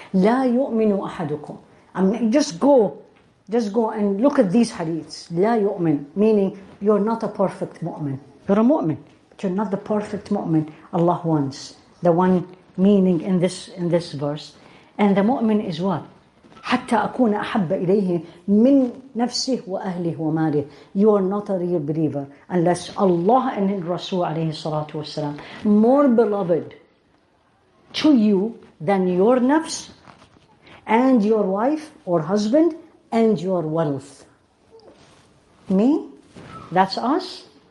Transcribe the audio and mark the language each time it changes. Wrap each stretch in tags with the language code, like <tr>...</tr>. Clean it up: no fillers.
<ar>لا يؤمن أحدكم.</ar> <en>I mean, just go and look at these hadiths.</en> <ar>لا يؤمن,</ar> <en>meaning you're not a perfect mu'min. You're a mu'min, but you're not the perfect mu'min Allah wants. The one meaning in this verse. And the mu'min is what?</en> <ar>حتى أكون أحب إليه من نفسه وأهله وماله.</ar> <en>You are not a real believer unless Allah and His Rasul</en> <ar>عليه الصلاة والسلام</ar> <en>more beloved to you than your nafs and your wife or husband and your wealth. Me? That's us.</en>